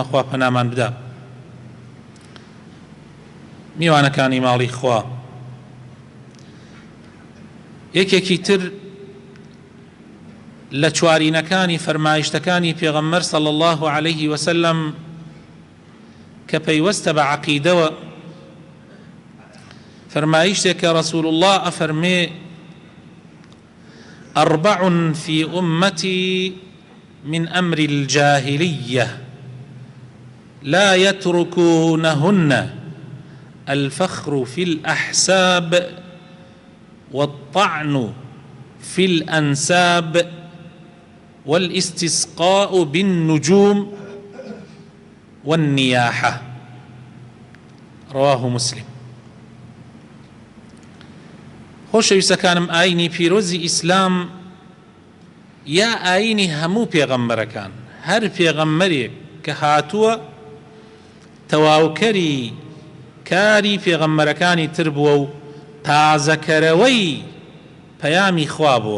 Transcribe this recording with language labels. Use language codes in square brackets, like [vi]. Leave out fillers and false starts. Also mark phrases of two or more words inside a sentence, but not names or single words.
[ckb] خوا پەنامان بدە. میوانەکانی ماڵی خوا، یەکێکی تر لە چوارینەکانی فەرمایشتەکانی پێغەمبەر [ar] صلی الله عليه وسلم [ckb] کە پەیوەستە بە عەقیدەوە، فەرمایشتێک کە [ar] رسول الله [ckb] ئەفەرمێ: [ar] أربع في أمتي من أمر الجاهلية لا يتركونهن: الفخر في الأحساب، والطعن في الأنساب، والاستسقاء بالنجوم، والنياحة. رواه مسلم. [ckb] خۆشەویستەکانم، ئاینی پیرۆزی ئیسلام یا ئاینی هەموو پێغەمبەرەکان، هەر پێغەمبەرێک کە هاتووە تەواوکەری کاری پێغەمبەرەکانی تر بووە و تازەکەرەوەی پەیامی خوا بووە.